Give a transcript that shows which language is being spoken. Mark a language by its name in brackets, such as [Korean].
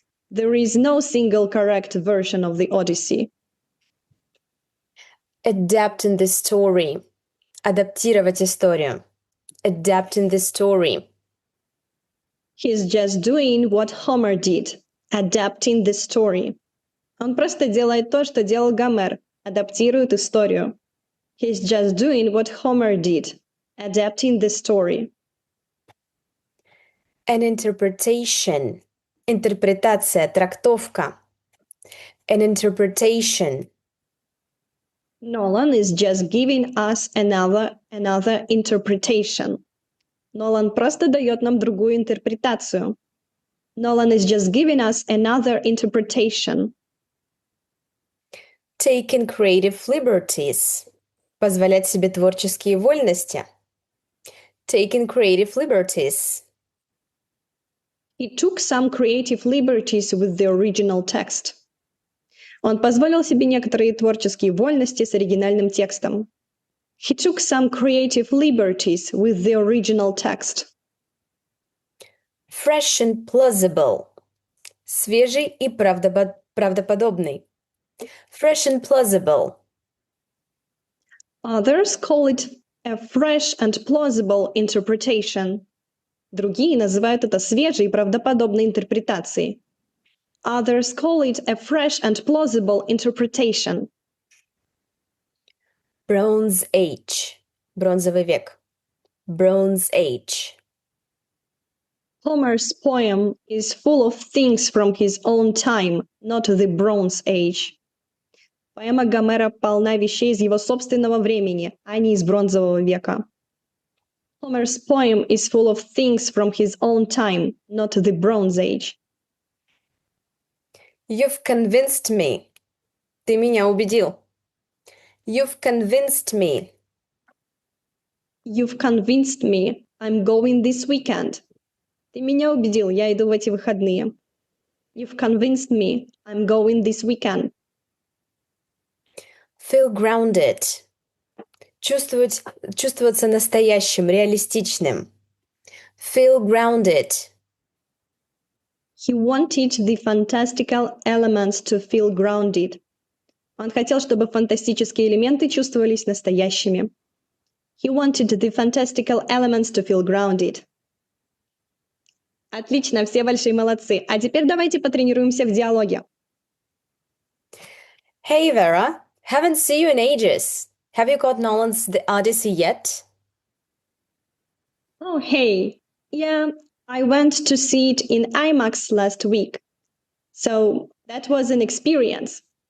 [English] There is no single correct version of the Odyssey. Adapting the story. [Russian] Адаптировать историю. [English] Adapting the story. He's just doing what Homer did, adapting the story. [Russian] Он просто делает то, что делал Гомер, адаптирует историю. [English] He's just doing what Homer did, adapting the story. An interpretation. [Russian] Интерпретация, трактовка. [English] An interpretation. Nolan is just giving us another interpretation. [Russian] Нолан просто дает нам другую интерпретацию. [English] Nolan is just giving us another interpretation. Taking creative liberties. [Russian] Позволять себе творческие вольности. [English] Taking creative liberties. He took some creative liberties with the original text. [Russian] Он позволил себе некоторые творческие вольности с оригинальным текстом. [English] He took some creative liberties with the original text. Fresh and plausible. [Russian] Свежий и правдоподобный. [English] Fresh and plausible. Others call it a fresh and plausible interpretation. [Russian] Другие называют это свежей и правдоподобной интерпретацией. [English] Others call it a fresh and plausible interpretation. Bronze Age. [Russian] Бронзовый век. [English] Bronze Age. Homer's poem is full of things from his own time, not the Bronze Age. [Russian] Поэма Гомера полна вещей из его собственного времени, а не из Бронзового века. [English] Homer's poem is full of things from his own time, not the Bronze Age. You've convinced me. [Russian] Ты меня убедил. [English] You've convinced me. You've convinced me. I'm going this weekend. [Russian] Ты меня убедил, я иду в эти выходные. [English] You've convinced me. I'm going this weekend. Feel grounded. [Russian] Чувствоваться настоящим, реалистичным. [English] Feel grounded. He wanted the fantastical elements to feel grounded. [Russian] Он хотел, чтобы фантастические элементы чувствовались настоящими. [English] He wanted the fantastical elements to feel grounded. [Russian] Отлично, все большие молодцы. А теперь давайте потренируемся в диалоге. [English] Hey Vera, haven't seen you in ages. Have you caught Nolan's The Odyssey yet? Oh, hey. Yeah, I went to see it in IMAX last week. So that was an experience.